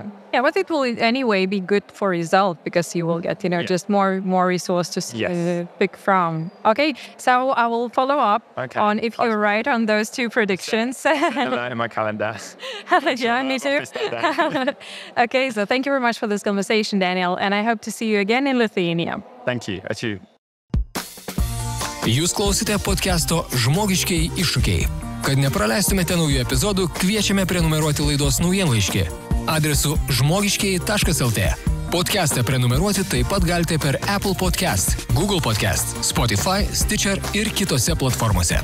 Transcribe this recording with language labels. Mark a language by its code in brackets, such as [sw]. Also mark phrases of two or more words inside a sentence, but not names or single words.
[en] Yeah, but it will anyway be good for result, because you will get, just more resources to pick from. Okay, so I will follow up on if you're right on those two predictions. In my calendar. Yeah, me too. Okay, so thank you very much for this conversation, Daniel, and I hope to see you again in Lithuania. Thank you. [lt] Ačiū. Jūs klausite podcast'o Žmogiškieji iššūkiai. Kad nepraleistumėte naujų epizodų, kviečiame prenumeruoti laidos naujienlaiškį adresu žmogiškieji.lt. Podcast'ą prenumeruoti taip pat galite per Apple Podcast, Google Podcast, Spotify, Stitcher ir kitose platformose.